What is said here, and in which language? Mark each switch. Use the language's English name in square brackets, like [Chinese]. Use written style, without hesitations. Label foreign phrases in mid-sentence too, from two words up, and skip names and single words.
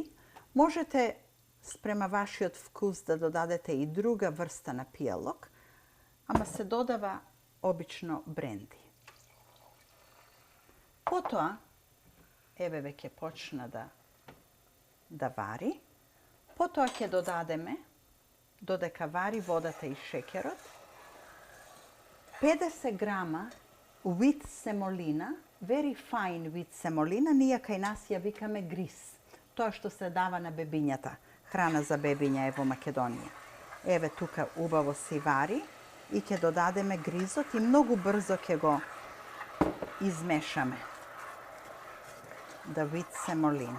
[Macedonian] Можете спрема вашиот вкус да додадете и друга врста на пијалок, ама се додава обично бренди. Потоа, еве веќе почна да вари. Потоа ќе додадеме, додека вари водата и шеќерот, 50 грама [English] wheat semolina, very fine wheat semolina, [Macedonian] ние кај нас ја викаме гриз. Тоа што се дава на бебињата, храна за бебиња е во Македонија. Еве тука убаво си вари и ќе додадеме гризот и многу брзо ќе го измешаме. Да [English] wheat semolina.